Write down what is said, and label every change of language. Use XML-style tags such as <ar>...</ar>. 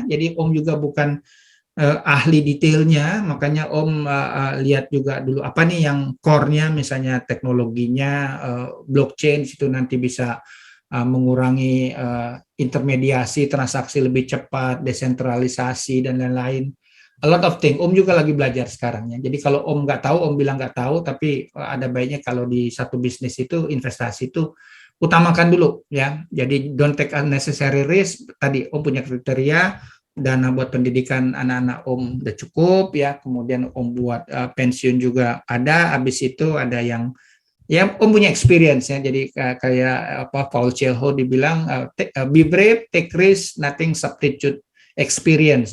<id>Jadi Om juga bukan ahli detailnya, makanya Om lihat juga dulu apa nih yang core-nya, misalnya teknologinya, blockchain itu nanti bisa mengurangi intermediasi transaksi lebih cepat, desentralisasi dan lain-lain.</id> <en>A lot of thing.</en> <id>Om juga lagi belajar sekarang ya. Jadi kalau Om nggak tahu, Om bilang nggak tahu, tapi ada baiknya kalau di satu bisnis itu investasi itu utamakan dulu ya.</id> <en>Jadi don't take unnecessary risk.</en> <id>Tadi Om punya kriteria, dana buat pendidikan anak-anak Om udah cukup ya. Kemudian Om buat pensiun juga ada. Habis itu ada yang ya Om punya experience ya, jadi kayak apa Paul Coelho dibilang</id> <en>be brave, take risk, nothing substitute experience.</en>